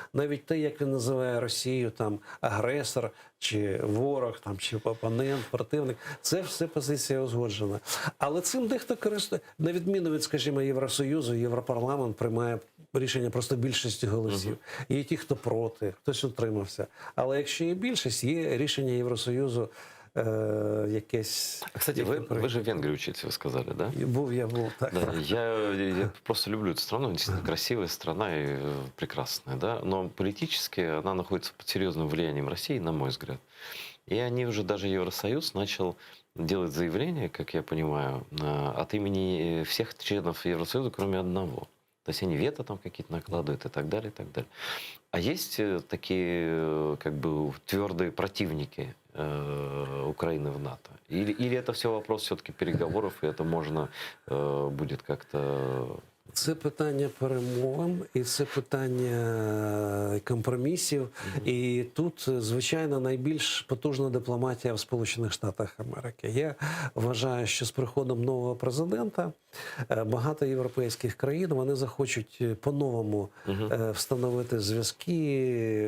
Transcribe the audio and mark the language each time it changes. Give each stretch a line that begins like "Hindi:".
Ukrainian: Навіть те, як він називає Росію там агресор, чи ворог, там, чи опонент, противник, це все позиція узгоджена. Але цим дехто користує, на відміну від, скажімо, Євросоюзу, Європарламент приймає рішення просто більшості голосів. Є ті, хто проти, хтось утримався. Але якщо є більшість, є рішення Євросоюзу якесь...
Russian: Кстати, вы же в Венгрии учитесь, вы сказали, да?
Ukrainian: Я був, так.
Russian: Да, я просто люблю эту страну, действительно красивая страна и прекрасная, да, но политически она находится под серьезным влиянием России, на мой взгляд. И они уже, даже Евросоюз начал делать заявления, как я понимаю, от имени всех членов Евросоюза, кроме одного. То есть они вето там какие-то накладывают и так далее, и так далее. А есть такие как бы твердые противники Украины в НАТО? Или это все вопрос все-таки переговоров, и это можно будет как-то...
Ukrainian: Це питання перемовин, і це питання компромісів. І тут, звичайно, найбільш потужна дипломатія в Сполучених Штатах Америки. Я вважаю, що з приходом нового президента багато європейських країн, вони захочуть по-новому встановити зв'язки.